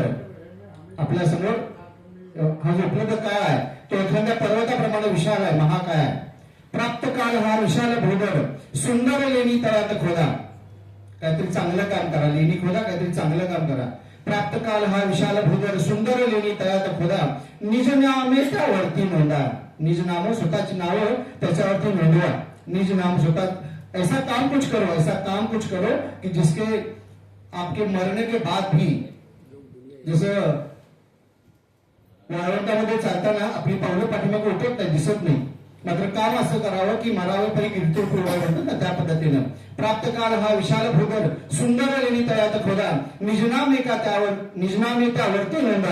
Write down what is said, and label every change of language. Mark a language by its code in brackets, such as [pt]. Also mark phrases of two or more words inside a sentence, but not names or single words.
[mr] आपल्या समोर हा जो उपलब्ध काळ आहे तो एखाद्या पर्वताप्रमाणे विशाल आहे, महाकाय आहे. प्राप्त काळ हा विशाल भूधर, सुंदर लेणी तळ्यात खोदा. काहीतरी चांगलं काम करा, लेणी खोदा, काहीतरी चांगलं काम करा. प्राप्त काल हा विशाल भूधर, सुंदर लेणी तळ्यात खोदा, निज नामे त्यावरती नोंदा. निज नाम, स्वतःची नावं त्याच्यावरती नोंदवा. निज नाम स्वतः. [hi] ऐसा काम कुछ करो, ऐसा काम कुछ करो कि जिसके आपके मरने के बाद भी, [mr] जसं वाळवंटामध्ये चालताना आपली पावलं पाठीमागे उठत नाही, दिसत नाही, मात्र काम असं करावं की मरावे परी कीर्ती पूर्वाय म्हणतात ना त्या पद्धतीनं. प्राप्त काल हा विशाल भूधर, सुंदर लेणी तळ्यात खोदा, निजनाम एका त्यावर, निजनामे त्यावरती नोंदा.